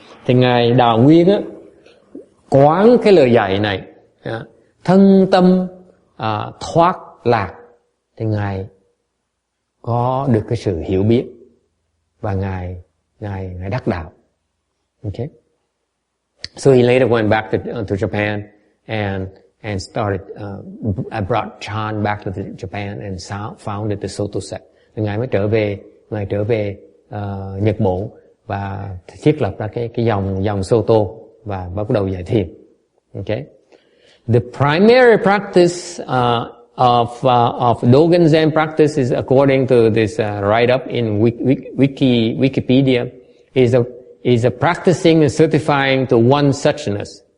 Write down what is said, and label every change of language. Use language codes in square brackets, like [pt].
[vi] Thì Ngài Đào Nguyên á, quán cái lời dạy này, thân tâm thoát lạc, thì Ngài có được cái sự hiểu biết và Ngài đắc đạo. [en] Okay. So he later went back to Japan and started brought Chan back to Japan and founded the Soto sect. [vi] Ngài mới trở về Nhật Bản và thiết lập ra cái dòng Soto và bắt đầu dạy thiền. [en] Okay. The primary practice of Dogen Zen practice is, according to this write-up in Wikipedia, is a practicing and certifying to one suchness.